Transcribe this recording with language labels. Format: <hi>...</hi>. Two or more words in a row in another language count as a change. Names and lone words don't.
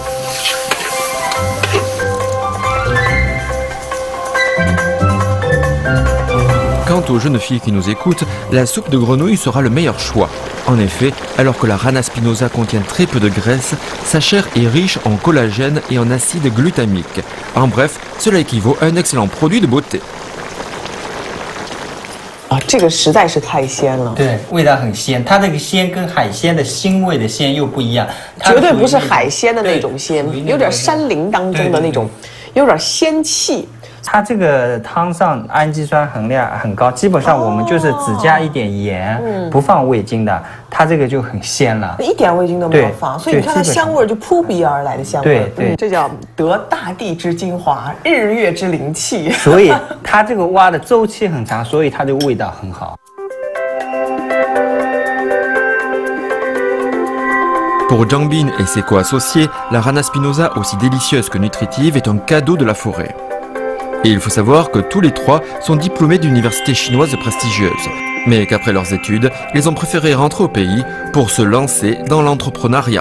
<fr>Quant aux jeunes filles qui nous écoutent, la soupe de grenouille sera le meilleur choix. En effet, alors que la rana spinosa contient très peu de graisse, sa chair est riche en collagène et en acide glutamique. En bref, cela équivaut à un excellent produit de beauté.</fr> <zh>啊，这个实在是太鲜了。对，味道很鲜。它这个鲜跟海鲜的腥味的鲜又不一样，绝对不是海鲜的那种鲜，有点山林当中的那种，有点鲜气。它这个汤上氨基酸含量很高，基本上我们就是只加一点盐，不放味精的，它这个就很鲜了，一点味精都没有放，所以你看它香味就扑鼻而来的香味。对，这叫得大地之精华，日月之灵气。所以它这个蛙的周期很长，所以它的味道很好。</zh> <fr>Pour Zhang Bin et ses co-associés, la rana spinosa, aussi délicieuse que nutritive, est un cadeau de la forêt. Et il faut savoir que tous les trois sont diplômés d'universités chinoises prestigieuses, mais qu'après leurs études, ils ont préféré rentrer au pays pour se lancer dans l'entrepreneuriat.</fr>